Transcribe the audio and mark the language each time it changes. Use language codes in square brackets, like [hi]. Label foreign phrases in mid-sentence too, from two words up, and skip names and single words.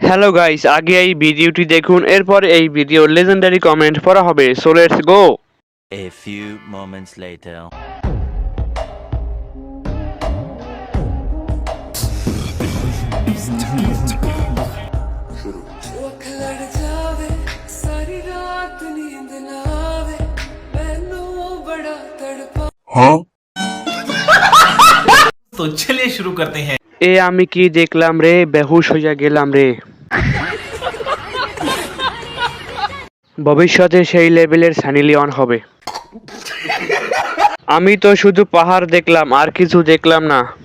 [bn] হ্যালো গাইস, আগে এই ভিডিওটি দেখুন, এরপর এই ভিডিওর লেজেন্ডারি কমেন্ট পড়া হবে। [en] So let's go. A few moments later. [pa] ਅੱਖ ਲੜ ਜਾਵੇ ਸਾਰੀ ਰਾਤ ਨੀਂਦ ਨਾ ਆਵੇ ਮੈਨੂੰ ਬੜਾ ਤੜਪਾ [hi] तो चलिए शुरू करते हैं। [bn] এ আমি কি দেখলাম রে, বেহুশ হইয়া গেলাম রে। ভবিষ্যতে সেই লেভেলের সানি লিওন হবে। আমি তো শুধু পাহাড় দেখলাম, আর কিছু দেখলাম না।